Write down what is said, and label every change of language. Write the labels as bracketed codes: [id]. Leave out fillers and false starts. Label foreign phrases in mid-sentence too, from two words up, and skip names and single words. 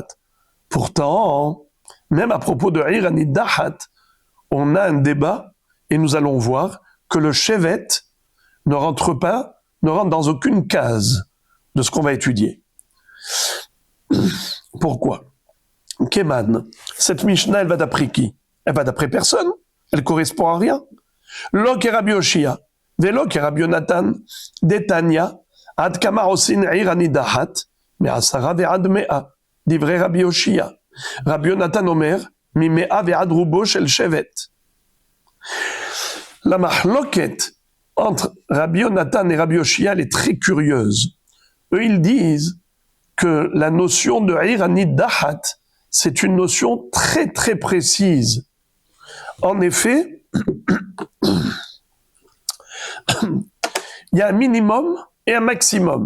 [fr] Pourtant, même à propos de [he] עיר הנדחת, [fr] on a un débat et nous allons voir que le shevet ne rentre dans aucune case de ce qu'on va étudier. Pourquoi? Keman, cette Mishnah, elle va d'après qui? Elle va d'après personne. Elle correspond à rien. [he] לא כרבי יאשיה ולא כרבי יונתן, דתניא, עד כמה עושין עיר הנדחת, מעשרה ועד מאה, דברי רבי יאשיה. רבי יונתן אומר, ממאה ועד רובו של שבט. [fr] La mahloket entre Rabbi Yonatan et Rabbi Yoshia, elle est très curieuse. Eux, ils disent que la notion de [he] עיר הנדחת, [fr] c'est une notion très très précise. En effet, il y a un minimum et un maximum.